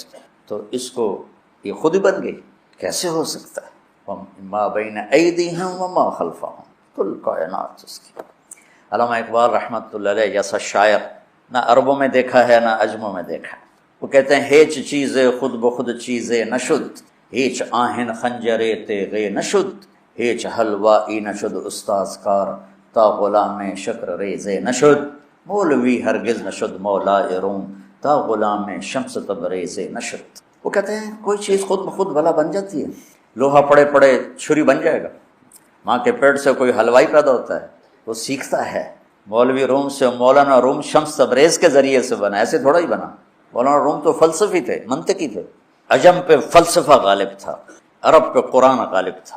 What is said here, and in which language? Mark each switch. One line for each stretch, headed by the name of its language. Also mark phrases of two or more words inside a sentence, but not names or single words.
Urdu: تو اس کو یہ خود ہی بن گئی. کیسے ہو سکتا ہے؟
Arabic: ما بین ایدیہم وما خلفہم،
Urdu: کل کائنات اس کی. علامہ اقبال رحمۃ اللہ علیہ جیسا شاعر نہ عربوں میں دیکھا ہے نہ عجموں میں دیکھا ہے. وہ کہتے ہیں
Persian: ہیچ چیزے خود بخود چیزے نشد، ہیچ آہن خنجرے تیغے نشد، ہیچ حلوائی نشد استاذ کار تا غلام شکر ریزے نشد، مولوی ہرگز نشد مولا روم تا غلام شمس تبریز نشد.
Urdu: وہ کہتے ہیں کوئی چیز خود بخود بھلا بن جاتی ہے. لوہا پڑے پڑے چھری بن جائے گا. ماں کے پیٹ سے کوئی حلوائی پیدا ہوتا ہے، وہ سیکھتا ہے. مولوی روم سے مولانا روم شمس تبریز کے ذریعے سے بنا، ایسے تھوڑا ہی بنا. مولانا روم تو فلسفی تھے، منطقی تھے. عجم پہ فلسفہ غالب تھا، عرب پہ قرآن غالب تھا.